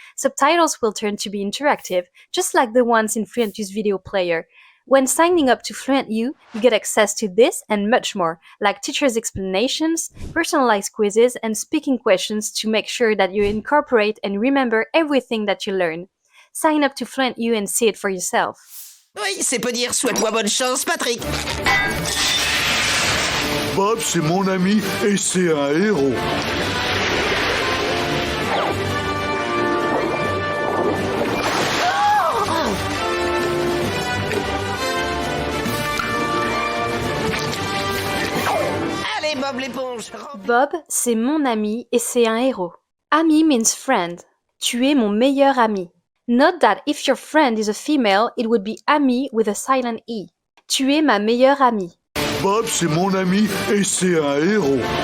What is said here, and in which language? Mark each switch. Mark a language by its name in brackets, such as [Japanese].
[English] Subtitles will turn to be interactive, just like the ones in Fluentu's video player. When signing up to FluentU, you get access to this and much more, like teachers' explanations, personalized quizzes, and speaking questions to make sure that you incorporate and remember everything that you learn. Sign up to FluentU and see it for yourself. [French] Oui, c'est peu dire, souhaite-moi bonne chance, Patrick. Bob, c'est mon ami et c'est un héros. Allez, Bob l'éponge. Bob, c'est mon ami et c'est un héros. [English] Ami means friend. [French] Tu es mon meilleur ami. [English] Note that if your friend is a female, it would be ami with a silent E. [French] Tu es ma meilleure amie. Bob, c'est mon ami et c'est un héros.